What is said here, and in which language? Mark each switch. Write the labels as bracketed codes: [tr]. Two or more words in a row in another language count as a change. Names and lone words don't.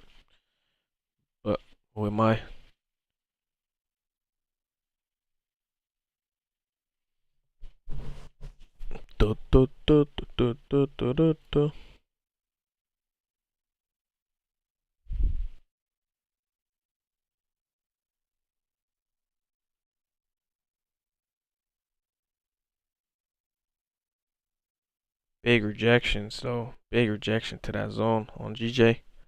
[en] But who am I? Du, du, du, du, du, du, du, du. Big rejections, though. Big rejection to that zone on GJ.